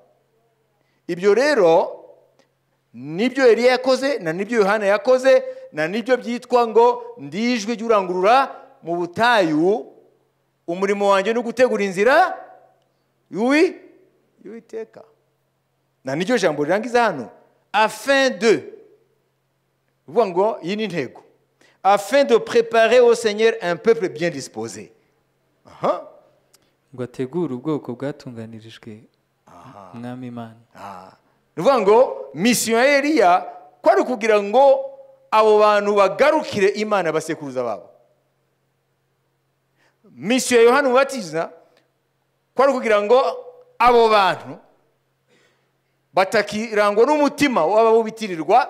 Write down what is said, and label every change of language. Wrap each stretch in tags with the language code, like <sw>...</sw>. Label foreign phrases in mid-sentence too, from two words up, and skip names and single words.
<rw>Ibyo rero nibyo Eliya yakoze, na nibyo Yohana yakoze, na nibyo byitwa ngo ndijwe ry'urangurura mu butayu, umurimo wanjye no gutegura inzira y'Uwiteka. Na niryo jambo rirangiza hano,</rw> <fr>afin de,</fr> <rw>uvuga ngo iyi ni intego,</rw> <fr>afin de préparer au Seigneur un peuple bien disposé.</fr> <rw>ngo ategure ubwoko bwatunganirijwe umwami Imana. Ni ukuvuga ngo misiyo ya Eliya kwari kugira ngo abo bantu bagarukire Imana basekuruza babo. Misiyo ya Yohana Umubatiza kwari kugira ngo abo bantu batakirangwa n'umutima w'ababitirirwa.</rw>